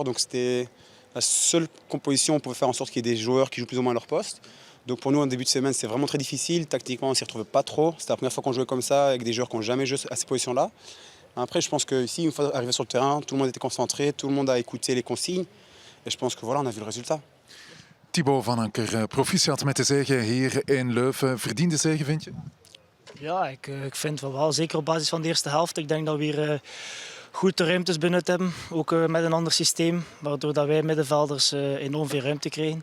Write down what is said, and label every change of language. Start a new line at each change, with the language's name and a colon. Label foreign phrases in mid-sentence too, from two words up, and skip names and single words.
French: Donc c'était la seule composition où on pouvait faire en sorte qu'il y ait des joueurs qui jouent plus ou moins à leur poste. Donc pour nous, en début de semaine, c'est vraiment très difficile. Tactiquement, on ne s'y retrouvait pas trop. C'était la première fois qu'on jouait comme ça, avec des joueurs qui n'ont jamais joué à ces positions-là. Après, je pense qu'ici, une fois arrivé sur le terrain, tout le monde était concentré, tout le monde a écouté les consignes. Et je pense que voilà, on a vu le résultat.
Dutch: Thibaut van Anker, proficiat met de zege hier in Leuven. Verdiende zege, vind je? Ja, ik vind van wel. Zeker op basis van de eerste helft. Ik denk dat we hier goed de ruimtes benut hebben. Ook met een ander systeem. Waardoor dat wij middenvelders enorm veel ruimte kregen.